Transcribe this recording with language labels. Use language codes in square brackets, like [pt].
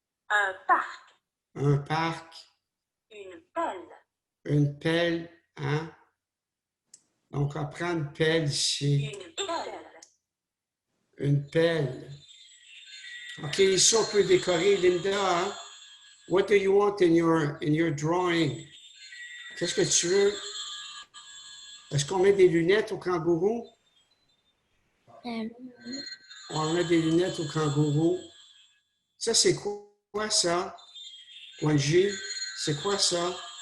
[fr] Un parc. Un parc. Une pelle. Une pelle, hein? Donc, on prend une pelle ici. Une échelle. Une pelle. OK, ici, on peut décorer, Linda, hein? [en] What do you want in your drawing? [fr] Qu'est-ce que tu veux? Est-ce qu'on met des lunettes au kangourou? On met des lunettes au kangourou. Ça, c'est quoi ça? Guanji, c'est quoi ça?